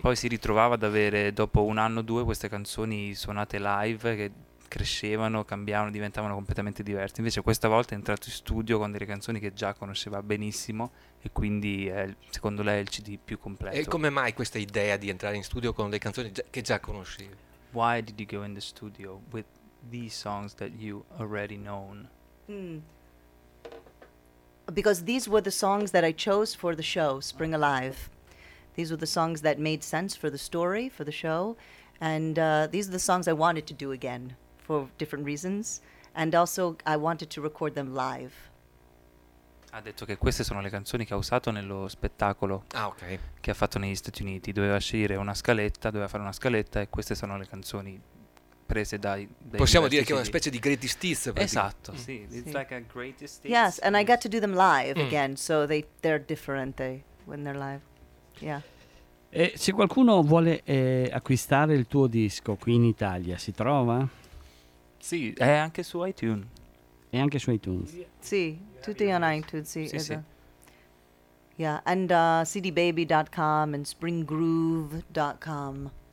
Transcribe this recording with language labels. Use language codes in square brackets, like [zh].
[it] Poi si ritrovava ad avere dopo un anno o due queste canzoni suonate live che crescevano, cambiavano, diventavano completamente diverse. Invece questa volta è entrato in studio con delle canzoni che già conosceva benissimo e quindi è, secondo lei, il CD più completo. E come mai questa idea di entrare in studio con delle canzoni che già conoscevi? [en] Why did you go in the studio with these songs that you already known? Because these were the songs that I chose for the show, Spring Alive. These were the songs that made sense for the story, for the show. And these are the songs I wanted to do again, for different reasons, and also I wanted to record them live. [it] Ha detto che queste sono le canzoni che ha usato nello spettacolo che ha fatto negli Stati Uniti. Doveva scegliere una scaletta, doveva fare una scaletta, e queste sono le canzoni prese dai possiamo dire che è una specie di greatest hits. Esatto. [en] Sì, it's like a greatest hits. Yes, and I got to do them live again, so they're different when they're live. Yeah. [it] E se qualcuno vuole acquistare il tuo disco qui in Italia, si trova? Sì, è anche su iTunes. È anche su iTunes. Sì, tutti on iTunes. Sì, sì, sì. [en] Yeah, and cdbaby.com and springgroove.com.